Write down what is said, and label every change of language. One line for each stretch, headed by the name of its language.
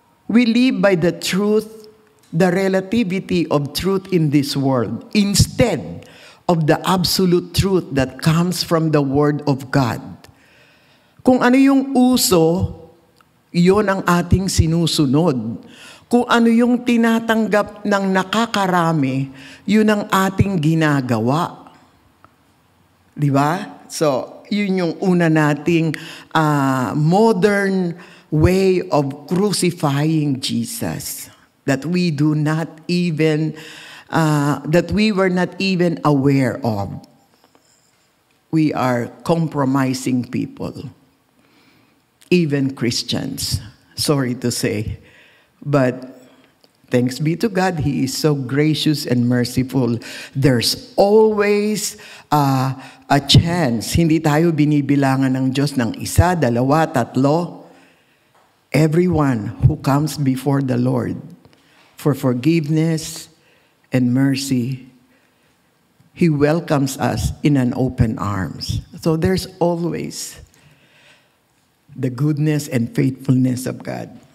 English: We live by the truth, the relativity of truth in this world, instead of the absolute truth that comes from the Word of God.
Filipino: Kung ano yung uso, iyon ang ating sinusunod. Kung ano yung tinatanggap ng nakakarami, yun ang ating ginagawa. Di ba? So, yun yung una nating
English: modern way of crucifying Jesus. That we do not even, that we were not even aware of. We are compromising people. Even Christians, sorry to say. But thanks be to God, He is so gracious and merciful. There's always a chance.
Filipino: Hindi tayo binibilangan ng Diyos ng isa, dalawa, tatlo.
English: Everyone who comes before the Lord for forgiveness and mercy, He welcomes us in an open arms. So there's always the goodness and faithfulness of God.